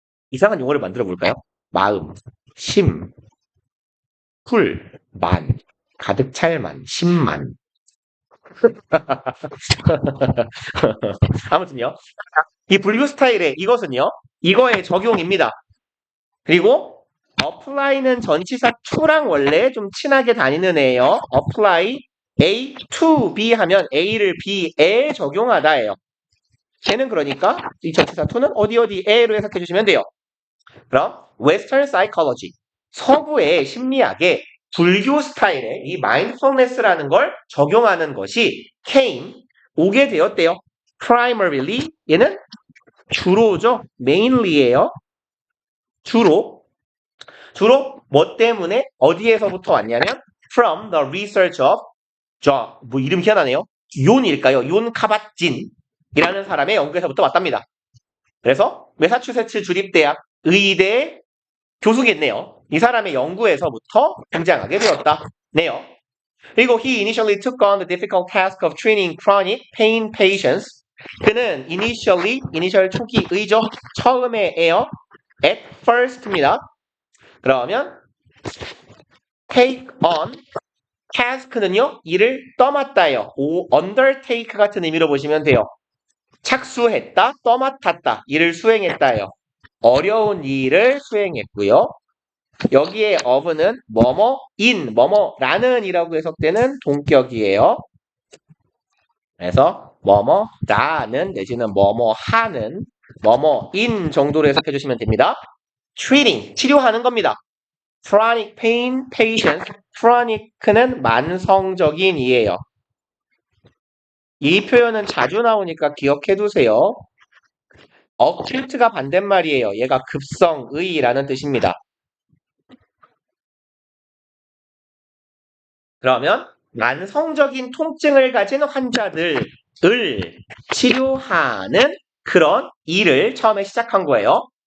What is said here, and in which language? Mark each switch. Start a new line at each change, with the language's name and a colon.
Korean: 이상한 용어를 만들어 볼까요? 마음, 심, 풀, 만, 가득 찰 만, 심만. 아무튼요. 이 불교 스타일의 이것은요. 이거의 적용입니다. 그리고 apply는 전치사 to랑 원래 좀 친하게 다니는 애예요. apply A to B 하면 A를 B에 적용하다예요. 걔는 그러니까 이 전치사 to는 어디에로 해석해 주시면 돼요. 그럼 Western Psychology, 서구의 심리학에 불교 스타일의 이 mindfulness라는 걸 적용하는 것이 came, 오게 되었대요. primarily, 얘는 주로죠. mainly예요. 주로 뭐 때문에 어디에서부터 왔냐면
English: from the research of
Korean: 뭐 이름 희한하네요. 윤일까요? 윤 카바진이라는 사람의 연구에서부터 왔답니다. 그래서 매사추세츠 주립대학 의대 교수겠네요. 이 사람의 연구에서부터 등장하게 되었다네요. 그리고
English: he initially took on the difficult task of treating chronic pain patients.
Korean: 그는 initial 초기의죠. 처음에에요. at first입니다. 그러면 take on task는요, 일을 떠맡다요. undertake 같은 의미로 보시면 돼요. 착수했다, 떠맡았다, 일을 수행했다요. 어려운 일을 수행했고요. 여기에 of는 뭐뭐인, 뭐뭐라는 이라고 해석되는 동격이에요. 그래서 뭐뭐라는 내지는 뭐뭐하는, 뭐뭐인 정도로 해석해 주시면 됩니다. treating, 치료하는 겁니다. chronic pain patients, chronic는 만성적인 이에요. 이 표현은 자주 나오니까 기억해 두세요. acute가 반대말이에요. 얘가 급성의라는 뜻입니다. 그러면 만성적인 통증을 가진 환자들을 치료하는 그런 일을 처음에 시작한 거예요.